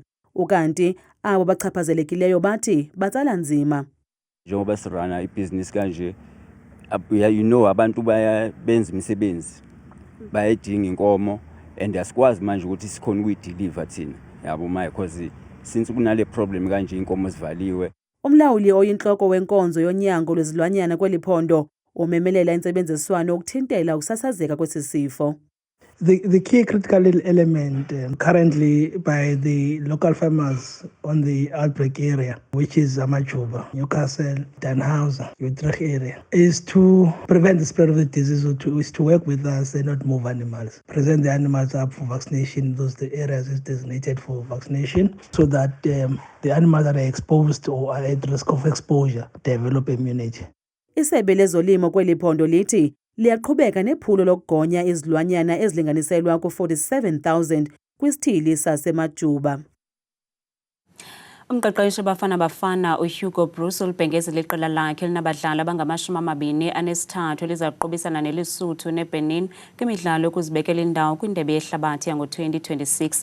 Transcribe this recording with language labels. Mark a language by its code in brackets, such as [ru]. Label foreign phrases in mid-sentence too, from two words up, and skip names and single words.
[xh] Ukanti abo bachaphazelekileyo bathi batsala nzima. [zu] Njengoba sirana ibhizinisi kanje abantu benza imisebenzi bayedinga inkomo and asikwazi manje ukuthi sikhona ukuyideliver thina yabo manje [en] because since [zu] kunale problem kanje inkomo zivaliwe. [xh] Umlawuli oyinhloko wenkonzo yonyango lwezilwanyana kweliphondo umemelela insebenziswano ukuthintela ukusasazeka kwesisifo. [en] The key critical element currently by the local farmers on the outbreak area, which is Amajuba, Newcastle, Danhausen, Utrecht area, is to prevent the spread of the disease, is to work with us and not move animals. Present the animals up for vaccination, those the areas is designated for vaccination, so that the animals that are exposed or are at risk of exposure develop immunity. [xh] Isebe lezolimo kweliphondo lithi liyaqhubeka nephulo lokugonya izilwanyana ezilinganiselwa ku-47,000 kwisithili saseMajuba. Umqeqeshi Bafana uHugo Bruce ulibhengezela iqela lakhe linabadlali abangama-23 elizakuqubisana neLesotho neBenin kwimidlalo yokuzibekela indawo kwindebe yehlabathi yango-2026.